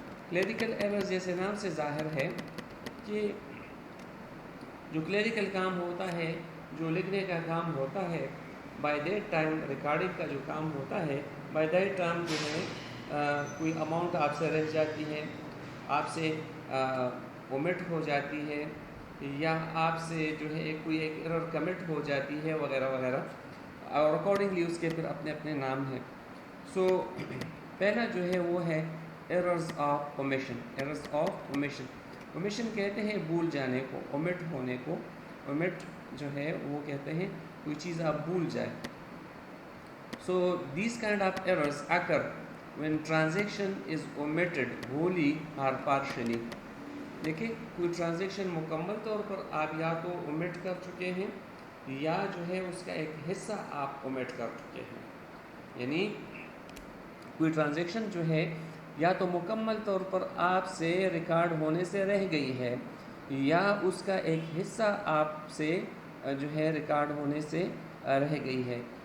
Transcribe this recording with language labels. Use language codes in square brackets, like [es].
[ur] Clerical errors جیسے نام سے ظاہر ہے کہ جو کلیریکل کام ہوتا ہے، جو لکھنے کا کام ہوتا ہے، بائی دیٹ ٹائم ریکارڈنگ کا جو کام ہوتا ہے، بائی دیٹ ٹائم جو ہے کوئی اماؤنٹ آپ سے رہ جاتی ہے، آپ سے اومٹ ہو جاتی ہے، یا آپ سے جو ہے کوئی ایک ایرر کمٹ ہو جاتی ہے وغیرہ وغیرہ، اور اکارڈنگلی اس کے پھر اپنے اپنے نام ہیں. سو پہلا جو ہے وہ ہے errors of omission. Errors of omission, omission کہتے ہیں بھول جانے کو، اومٹ ہونے کو. omit جو ہے وہ کہتے ہیں کوئی چیز آپ بھول جائیں. [en] So these kind of errors occur when transaction is omitted wholly or partially. [ur] دیکھیں کوئی ٹرانزیکشن مکمل طور پر آپ یا تو اومٹ کر چکے ہیں یا جو ہے اس کا ایک حصہ آپ اومٹ کر چکے ہیں. یعنی کوئی ٹرانزیکشن جو ہے یا تو مکمل طور پر آپ سے ریکارڈ ہونے سے رہ گئی ہے یا اس کا ایک حصہ آپ سے جو ہے ریکارڈ ہونے سے رہ گئی ہے.